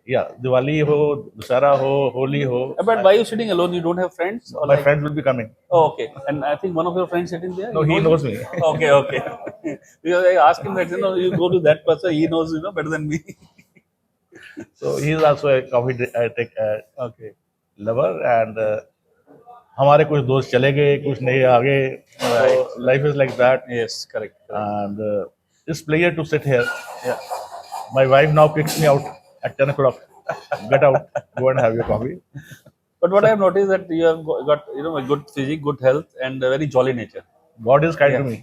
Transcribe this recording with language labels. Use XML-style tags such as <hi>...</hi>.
<hi>yeah, Diwali ho, Dussehra ho, Holi ho.</hi> <en>but why are you sitting alone? You don't have friends? Or My like, friends will be coming. Oh, okay. And I think one of your friends sitting there? No, he knows me. Okay. Because I asked him that, you go to that person, he knows, better than me. So he is also a coffee Okay. lover, and</en> <hi>हमारे कुछ दोस्त चले गए, कुछ नहीं आ गए.</hi> <en>So life is like that, Yes, correct. and it's pleasure to sit here. Yeah. My wife now kicks me out at 10 o'clock. Get out, go and have your coffee. But what I have noticed that you have got, a good physique, good health, and a very jolly nature. God is kind to me</en>